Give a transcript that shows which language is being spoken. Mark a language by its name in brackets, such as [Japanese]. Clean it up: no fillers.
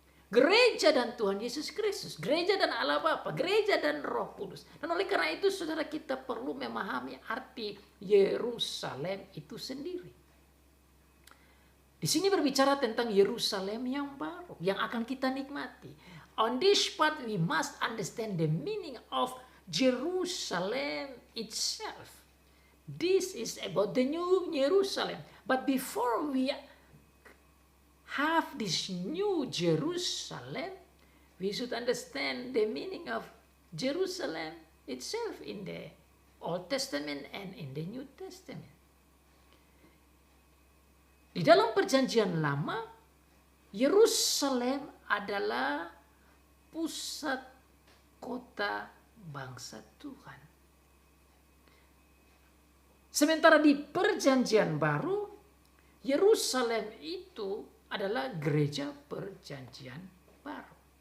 [Indonesian] Gereja dan Tuhan Yesus Kristus, gereja dan Allah Bapa, gereja dan Roh Kudus. Dan oleh karena itu saudara, kita perlu memahami arti Yerusalem itu sendiri. Di sini berbicara tentang Yerusalem yang baru, yang akan kita nikmati. [English] On this part we must understand the meaning of Jerusalem itself. This is about the new Jerusalem. But before we have this new Jerusalem, we should understand the meaning of Jerusalem itself in the Old Testament and in the New Testament. [Indonesian] Di dalam perjanjian lama, Yerusalem adalah pusat kota bangsa Tuhan. Sementara di perjanjian baru, Yerusalem itu adalah gereja perjanjian baru.